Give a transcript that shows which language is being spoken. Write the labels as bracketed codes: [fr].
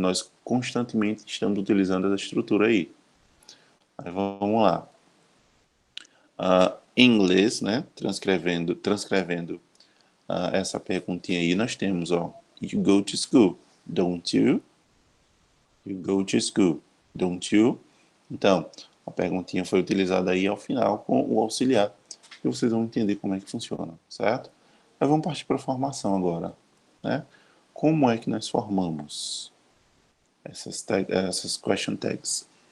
[pt] Nós constantemente estamos utilizando essa estrutura aí. Mas vamos lá. Em inglês, né, transcrevendo essa perguntinha aí, nós temos, ó, [en] you go to school, don't you? You go to school, don't you? [pt] Então, a perguntinha foi utilizada aí ao final com o auxiliar. E vocês vão entender como é que funciona, certo? Mas vamos partir para a formação agora, né? Como é que nós formamos essas question tags?